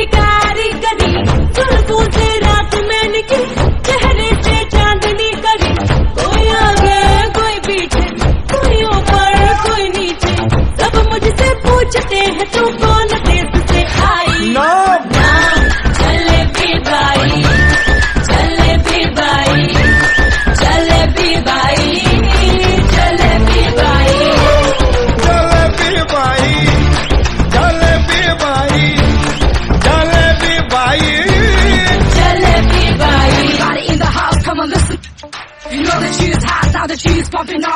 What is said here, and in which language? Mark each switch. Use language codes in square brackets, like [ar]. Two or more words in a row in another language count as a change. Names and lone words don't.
[hi] कारीगरी जुल्फों से रात में निकली चेहरे से चांदनी करी कोई आगे कोई पीछे कोई ऊपर कोई नीचे सब मुझसे पूछते हैं तू कौन देश से आई नाम जलेबी बाई जलेबी बाई जलेबी बाई जलेबी बाई Jalebi bai, jalebi bai, jalebi bai. जलेबी बाई [en] Everybody in the house, come on, listen. You know that she is hot, now that she is pumping on.